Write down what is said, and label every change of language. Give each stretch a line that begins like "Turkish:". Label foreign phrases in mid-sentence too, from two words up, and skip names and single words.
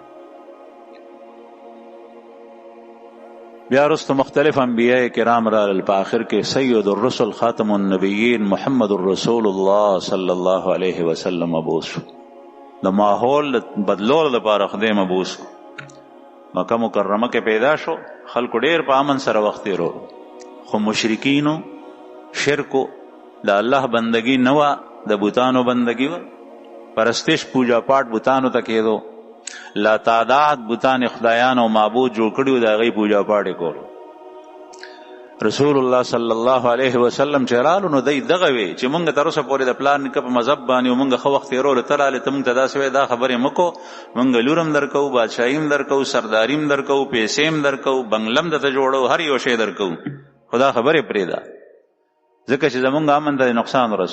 Pashto: بیا وروسته مختلف انبیاء کرام رالل، په آخر کې
Arabic: سید الرسل خاتم النبیین محمد رسول الله صلی الله علیه وسلم
Pashto: مبعوث شو. د ماحول بدلولو لپاره خدای مبعوث شو. مکه مکرمه کې پیدا شو، خلکو ډېر په امن سره وخت تېرو، خو مشرکینو شرکو د الله بندگی نه وه، د بوتانو بندگی وه، پرستش پوجا پاٹ بوتانو ته کېدو، لا تعداد بوتان خدایان او معبود جوړ کړي وو، د هغې پوجا پاټ یې کولو. رسول الله
Arabic: صلی الله علیه وسلم
Pashto: چې رالو نو دی دغه وی چې مونږ تر اوسه پورې د پلار نیکه په مذهب باندې او مونږ ښه وخت تېرولو، ته رالې ته مونږ ته داسې وایې دا خبرې مه کو، مونږ لورم درکو، بادشاهیم درکو، سرداریم درکو، پیسې هم درکو، بنګله هم درته جوړو، هر یو شی درکو، خو دا خبرې پرېږده، ځکه چې زمونږ امن ته نقصان